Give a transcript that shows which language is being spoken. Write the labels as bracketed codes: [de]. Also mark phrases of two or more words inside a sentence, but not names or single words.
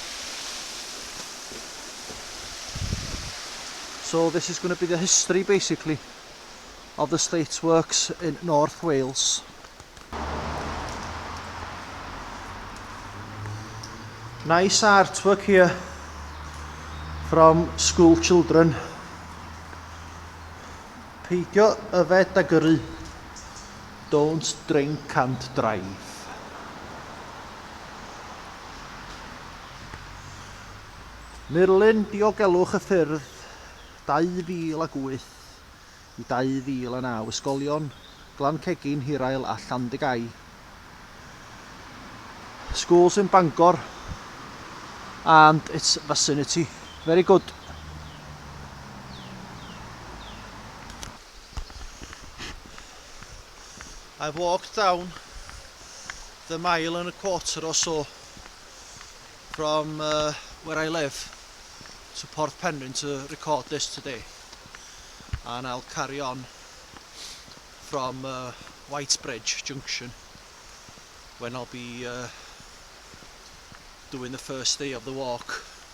[en] So this is going to be the history basically of the Slate Works in North Wales. Nice artwork here from school children. [cy] Peidio yfed a gyrru. [en] Don't drink and drive. [cy] Murlun diogelwch y ffyrdd 2008 i 2009. Ysgolion Glancegin, Hirail a Llandigau. [en] Schools in Bangor and its vicinity. Very good. I've walked down the 1.25 miles or so from where I live to Porth Penrhyn to record this today, and I'll carry on from Whitesbridge Junction when I'll be doing the first day of the walk.